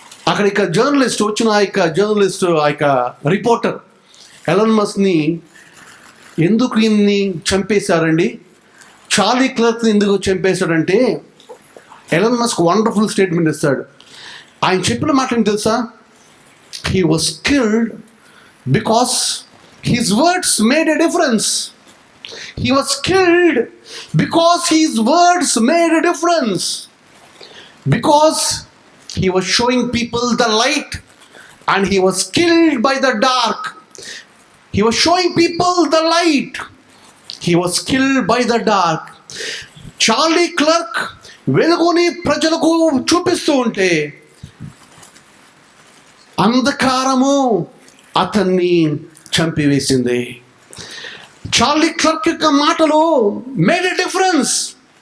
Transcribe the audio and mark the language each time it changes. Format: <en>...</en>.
<te>అక్కడ ఇక జర్నలిస్ట్ వచ్చిన ఆ యొక్క రిపోర్టర్ ఎలన్ మస్క్ని ఎందుకు ఇన్ని చంపేశారండి, చార్లీ క్లర్క్ని ఎందుకు చంపేశాడంటే ఎలన్ మస్క్ వండర్ఫుల్ స్టేట్మెంట్ ఇస్తాడు. ఆయన చెప్పిన మాట ఏంటి తెలుసా?</te> <en>He was killed because his words made a difference. He was killed because his words made a difference. Because he was showing people the light and he was killed by the dark. He was showing people the light. He was killed by the dark.</en> <te>Charlie clerk వెలుగుని ప్రజలకు చూపిస్తూ ఉంటే అంధకారము అతన్ని చంపివేసింది. Charlie clerk యొక్క మాటలు</te> <en>Made a difference.</en>